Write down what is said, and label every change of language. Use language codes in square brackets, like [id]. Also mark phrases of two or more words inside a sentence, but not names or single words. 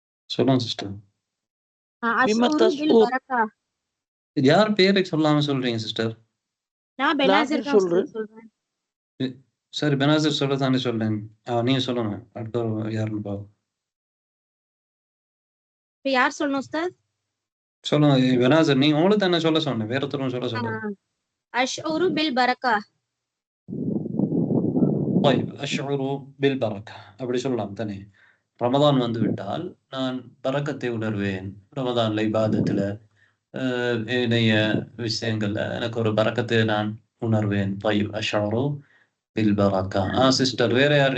[ta] சொல்லுங்க சிஸ்டர். [ar] بما أشعر تشعر بالبركة. [ta] யார் பேரை சொல்லாம சொல்றீங்க சிஸ்டர்? நான் பெனாசிர் நாசிர் தான் சொல்றேன். உஸ்தாத் சொல்றேன். சரி, பெனாசிர் சொல்லதானே சொல்றேன். நீங்க சொல்லுங்க. அடுத்த யாருன்னு பாப்போம். இப்ப யார் சொல்லணும் உஸ்தாத்? சொல்லுங்க பெனாசிர். நீங்க உங்களுக்கு தானே சொல்ல சொன்னேன், வேற ஒருத்தரும் சொல்ல சொல்லுங்க. [ar] أشعر بالبركة. طيب أشعر بالبركة [ta] அப்படி சொல்லலாம் தானே. ரமதான் வந்து விட்டால் நான் பரக்கத்தை உணர்வேன். ரமதான்ல இபாதத்துல இணைய விஷயங்கள்ல எனக்கு ஒரு பரக்கத்தை நான் உணர்வேன். [ar] طيب أشعر بالبركة. [ta] சிஸ்டர் வேற யார்?